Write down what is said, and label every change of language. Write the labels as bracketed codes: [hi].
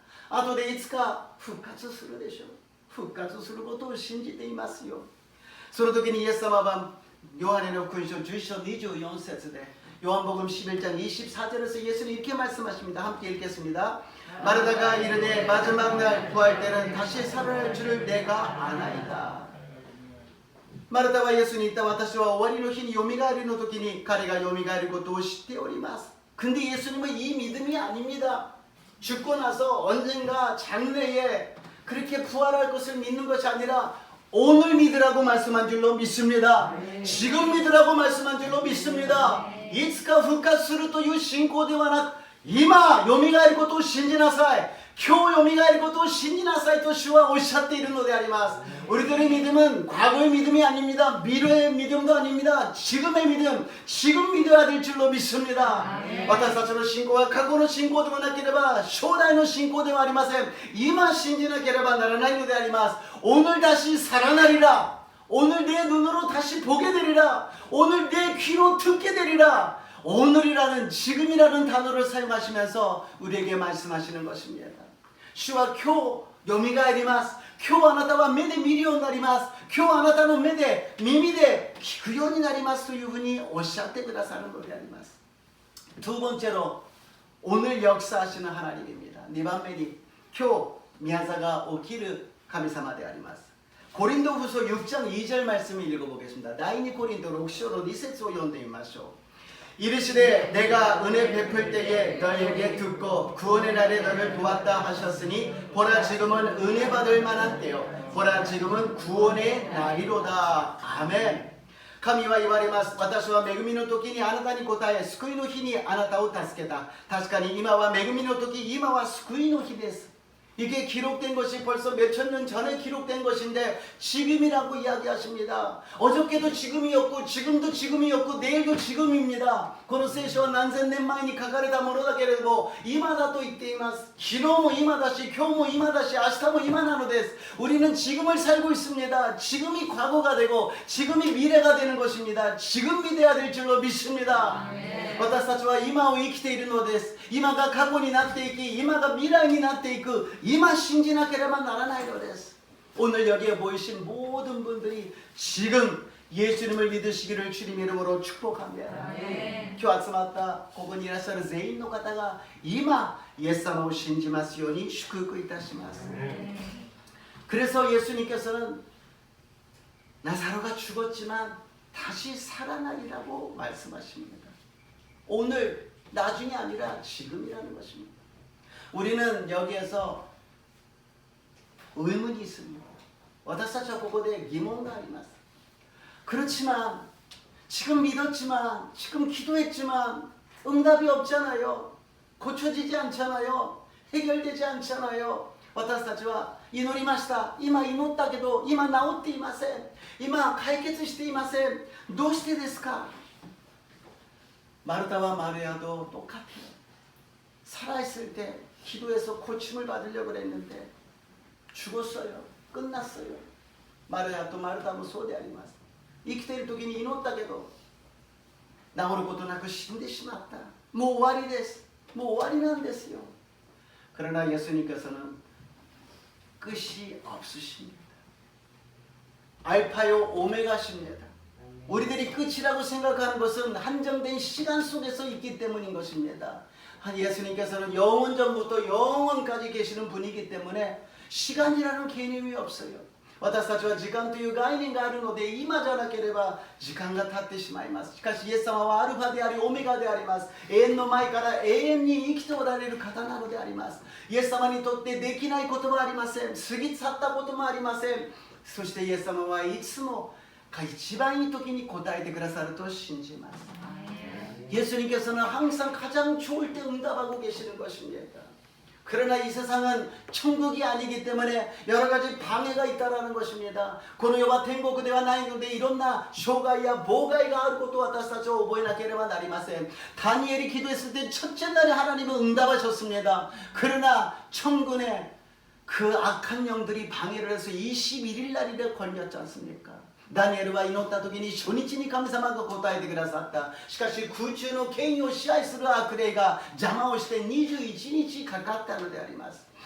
[ja] 後でいつか復活するでしょう。復活することを信じていますよ。その時にイエス様はヨハネの福音書11章24節で [ko] 요한복음 11장 24절에서 예수는 이렇게 말씀하십니다. 함께 읽겠습니다. 마르다가 이르되 마지막 날 구할 때는 다시 살아날 줄을 내가 아나이다. 마르다와 예수는 이따 [ja] 私は終わりの日によみがえりの時に彼がよみがえることを知っております. [ko] 근데 예수님은 이 믿음이 아닙니다. 죽고 나서 언젠가 장래에 그렇게 부활할 것을 믿는 것이 아니라 오늘 믿으라고 말씀한 줄로 믿습니다. 지금 믿으라고 말씀한 줄로 믿습니다. [ja] いつか復活するという信仰ではなく今よみがえることを信じなさい。今日よみがえることを信じなさいと主はおっしゃっているのであります。 [ko] 우리들의 믿음은 과거의 믿음이 아닙니다. 미래의 믿음도 아닙니다. 지금의 믿음, 지금 믿어야 될 줄로 믿습니다. [ja] 私たちの信仰は過去の信仰でもなければ将来の信仰ではありません。今信じなければならないのであります。 [ko] 오늘 다시 살아나리라. 오늘 내 눈으로 다시 보게 되리라. 오늘 내 귀로 듣게 되리라. 오늘이라는 지금이라는 단어를 사용하시면서 우리에게 말씀하시는 것입니다. [ja] 主は今日よみがえります。今日あなたは目で見るようになります。今日あなたの目で耳で聞くようになりますというふうにおっしゃってくださるのであります。 [ko] 두 번째로 오늘 역사하시는 하나님입니다. [ja] 네番目に今日宮座が起きる神様であります。 [ko] コリントフソ 6장 2절 말씀을 읽어보겠습니다. [ja] 나이니 고린도 록시오로 2節を読んでみましょう. [ko] 이르시되 내가 은혜 베풀 때에 너희에게 듣고 구원의 날에 너를 도왔다 하셨으니 보라 지금은 은혜 받을 만한 때요 보라 지금은 구원의 날이로다. [ja] 아멘. 神は言われます。私は恵みの時にあなたに答え、救いの日にあなたを助けた。確かに今は恵みの時、今は救いの日です。 [ko] 이게 기록된 것이 벌써 몇천 년 전에 기록된 것인데 지금이라고 이야기하십니다. 어저께도 지금이었고 지금도 지금이었고 내일도 지금입니다. [ja] この聖書は何千年前に書かれたものだけれども今だと言っています。昨日も今だし今日も今だし明日も今なのです。 [ko] 우리는 지금을 살고 있습니다. 지금이 과거가 되고 지금이 미래가 되는 것입니다. 지금이 돼야 될 줄로 믿습니다. [ja] 私たちは今を生きているのです。今が過去になっていき今が未来になっていく 今信じなければならないのです。 [ko] 오늘 여기에 모이신 모든 분들이 지금 예수님을 믿으시기를 주님 이름으로 축복합니다. [ja] 今日集まったここにいらっしゃる全員の方が今イエス様を信じますように祝福いたします。 [ko] 그래서 예수님께서는 나사로가 죽었지만 다시 살아나리라고 말씀하십니다. 오늘 나중이 아니라 지금이라는 것입니다. 우리는 여기에서 의문이 있습니다. [ja] 私たちはここで疑問があります. [ko] 그렇지만 지금 믿었지만 지금 기도했지만 응답이 없잖아요. 고쳐지지 않잖아요. 해결되지 않잖아요. [ja] 私たちは祈りました。今祈ったけど今治っていません。今解決していません。どうしてですか? [ko] 마르다와 마리아도 똑같아요. 살아있을 때 기도해서 고침을 받으려고 했는데 죽었어요. 끝났어요. 마리아도 마르다도 [ja] そうであります。生きている時に祈ったけど治ることなく死んでしまった。もう終わりです。もう終わりなんですよ。 [ko] 그러나 예수님께서는 끝이 없으십니다. 알파요 오메가십니다. 우리들이 끝이라고 생각하는 것은 한정된 시간 속에서 있기 때문인 것입니다. 예수님께서는 영원 전부터 영원까지 계시는 분이기 때문에 시간이라는 개념이 없어요. [ja] 私たちは時間という概念があるので今じゃなければ時間が経ってしまいます。しかしイエス様はアルファでありオメガであります。永遠の前から永遠に生きておられる方なのであります。イエス様にとってできないことはありません。過ぎ去ったこともありません。そしてイエス様はいつも一番いい時に答えてくださると信じます。 [ko] 예수님께서는 항상 가장 좋을 때 응답하고 계시는 것입니다. 그러나 이 세상은 천국이 아니기 때문에 여러 가지 방해가 있다라는 것입니다. [ja] この世は天国ではないのでいろんな障害や妨害があることを私たちは覚えなければなりません. [ko] 다니엘이 기도했을 때 첫째 날에 하나님은 응답하셨습니다. 그러나 천군의 그 악한 영들이 방해를 해서 21일 날이래 걸렸지 않습니까? [ja] ダニエルは祈った時に初日に神様が答えてくださった。しかし空中の権威を支配する悪霊が邪魔をして21日かかったのであります。